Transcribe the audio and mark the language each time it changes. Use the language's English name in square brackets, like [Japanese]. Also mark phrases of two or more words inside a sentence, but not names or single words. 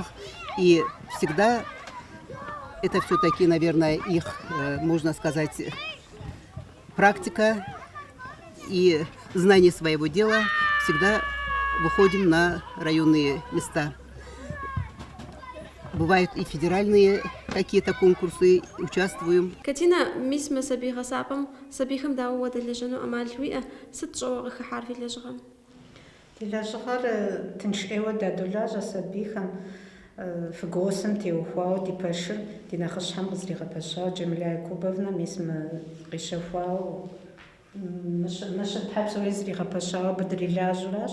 [Russian] И всегда это все-таки, наверное, их, можно сказать, практика и знание своего дела. Всегда выходим на районные места. Бывают и федеральные какие-то конкурсы, участвуем. Катина, мисс Масабиха Сапам, Сабихам Дауа Дележану Амальвиа, Сатшова Хахарви Лежан. [Kabardian] Лежгъэр тыншӏейуэ дадолажьэ сабийхэм фыгуосым теухуауэ ди пэшыр ди нэхъыщхьэм къызригъэпэщауэ Джэмилэ Якубовнэ мис къищэхуауэ мыщэ Тхьэ псори зригъэпэщауэ быдрилажьэращ.